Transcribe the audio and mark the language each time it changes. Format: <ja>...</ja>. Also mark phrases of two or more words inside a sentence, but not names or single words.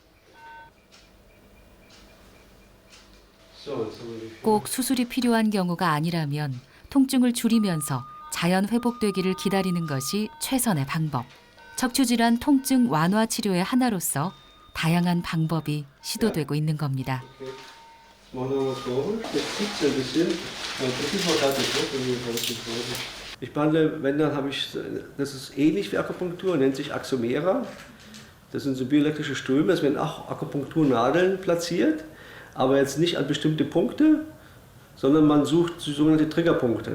<ko>꼭 수술이 필요한 경우가 아니라면 통증을 줄이면서 자연 회복되기를 기다리는 것이 최선의 방법. 척추질환 통증 완화 치료의 하나로서 다양한 방법이 시도되고 있는 겁니다.</ko> <de>Ich behandle, wenn dann habe ich, das ist ähnlich wie Akupunktur, nennt sich Axomera. Das sind so bioelektrische Ströme, es werden auch Akupunkturnadeln platziert, aber jetzt nicht an bestimmte Punkte, sondern man sucht sogenannte Triggerpunkte.</de>